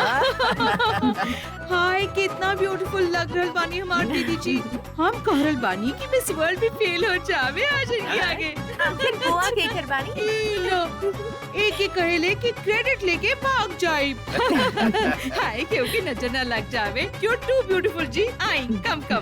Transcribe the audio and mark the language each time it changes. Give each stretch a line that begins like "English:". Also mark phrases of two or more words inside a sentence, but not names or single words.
Bhojpuri: हाय, कितना ब्यूटीफुल लग रहल बानी हमार दीदी जी। हम कहरल बानी कि मिस वर्ल्ड भी फेल हो जावे आज इनके आगे। आखिर बुआ के घर बानी। ई लो, एक ही कहेले कि क्रेडिट लेके भाग जाए। हाय, क्योंकि नजर न लग जावे।
English: You're too beautiful जी। आई, come come.